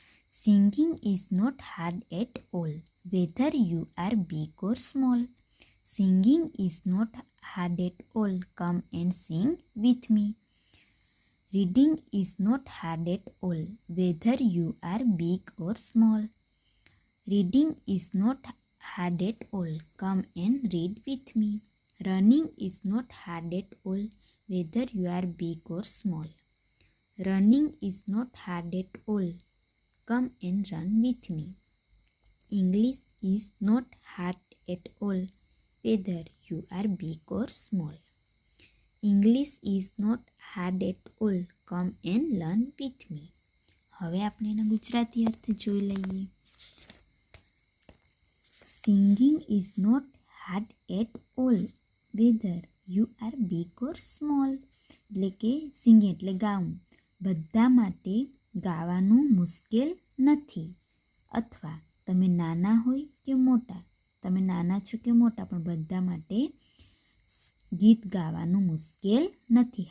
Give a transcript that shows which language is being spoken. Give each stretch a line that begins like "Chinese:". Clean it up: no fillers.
English: Singing is not hard at all, whether you are big or small. Singing is not hard at all, come and sing with me. Reading is not hard at all, whether you are big or small. Reading is not hard at all, come and read with me. Running is not hard at all, whether you are big or small. Running is not hard at all, come and run with me. English is not hard at all, whether you are big or small. English is not hard at all, come and learn with me.
Gujarati: હવે આપણે એનો ગુજરાતી અર્થ જોઈ લઈએ.
English: Singing is not hard at all, whether you are big or small.
Gujarati: એટલે કે singing એટલે ગાવું, બધા માટે ગાવાનું મુશ્કેલ નથી. અથવા તમે નાના હોય કે મોટા, તમે નાના છો કે મોટા, પણ બધા માટે ગીત ગાવાનું મુશ્કેલ નથી.